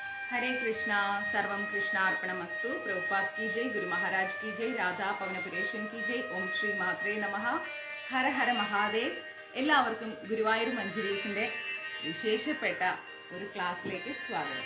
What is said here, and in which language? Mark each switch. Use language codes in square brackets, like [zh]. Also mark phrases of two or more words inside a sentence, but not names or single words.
[sa] हरे कृष्णा सर्वम कृष्णार्पणमस्तु। [hi] प्रभुपाद की जय, गुरु महाराज की जय, राधा പവനപുരേശൻ की जय, [sa] ഓം ശ്രീ മാത്രേ നമഃ, ഹര ഹര മഹാദേവ്. [ml] എല്ലാവർക്കും ഗുരുവായൂർ മഞ്ജുരീസിന്റെ വിശേഷപ്പെട്ട ഒരു ക്ലാസ്സിലേക്ക് സ്വാഗതം.